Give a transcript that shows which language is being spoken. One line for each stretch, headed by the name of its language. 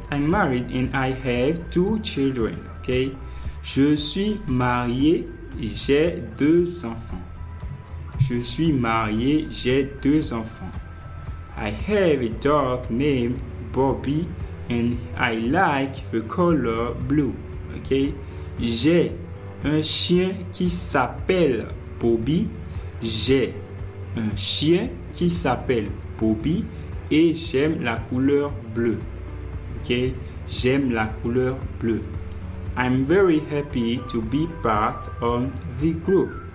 English: I'm married and I have 2 children. Okay.
French: Je suis marié, j'ai 2 enfants. Je suis marié, j'ai 2 enfants.
English: I have a dog named Bobby and I like the color blue.
French: Okay? J'ai un chien qui s'appelle Bobby J'ai un chien qui s'appelle Bobby et j'aime la couleur bleue. Ok, j'aime la couleur bleue.
English: I'm very happy to be part of the group.